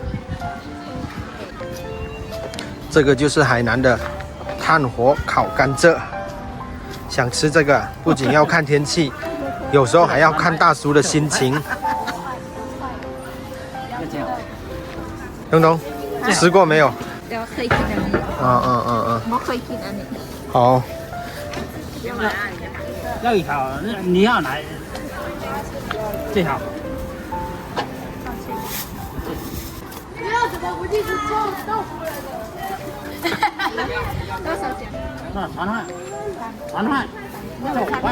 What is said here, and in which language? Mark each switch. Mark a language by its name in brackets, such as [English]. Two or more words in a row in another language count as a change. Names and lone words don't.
[Chinese] 这个就是海南的炭火烤甘蔗。想吃这个，不仅要看天气，有时候还要看大叔的心情。东东，吃过没有？ [Thai] เคยกินอันนี้ไม่เคยกินอันนี้ [Chinese] 好。要一条，你要哪？这条。不要怎么不进去豆腐来的？多少钱？那传汉，那个5块。